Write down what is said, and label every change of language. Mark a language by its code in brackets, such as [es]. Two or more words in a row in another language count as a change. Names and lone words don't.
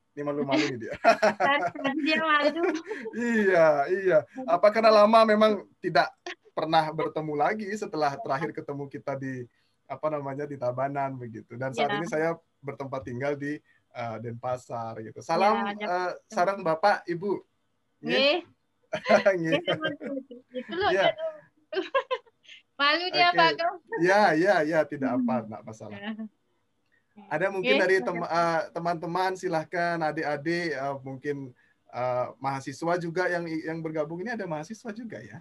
[id] Ini malu-malu nih dia. Dia malu. Iya. Karena lama memang tidak pernah bertemu lagi setelah terakhir ketemu kita di di Tabanan begitu. Dan saat ini saya bertempat tinggal di Denpasar gitu. Salam sarang Bapak, Ibu. Nggih. Gitu loh. Ya. Malu dia Pak Agung. Ya, tidak masalah. Ada mungkin dari teman-teman, silahkan adik-adik, mungkin mahasiswa juga yang bergabung ini, ada mahasiswa juga ya?